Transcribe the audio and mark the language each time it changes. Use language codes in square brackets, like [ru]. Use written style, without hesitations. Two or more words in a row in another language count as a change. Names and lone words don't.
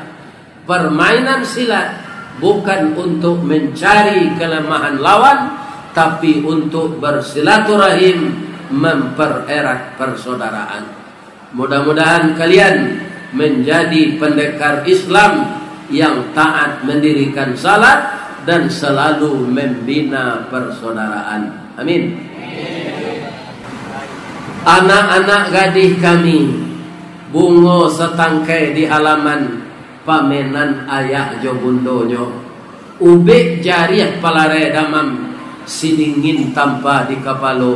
[id] Permainan silat bukan untuk mencari kelemahan lawan, tapi untuk bersilaturahim, mempererat persaudaraan. Mudah-mudahan kalian menjadi pendekar Islam yang taat mendirikan salat dan selalu membina persaudaraan. [ar] Amin. [min] Anak-anak gadis kami bungo setangkai di halaman pamenan ayah jo bundonyo, ube jariah palare damam, sidingin tanpa di kapalo.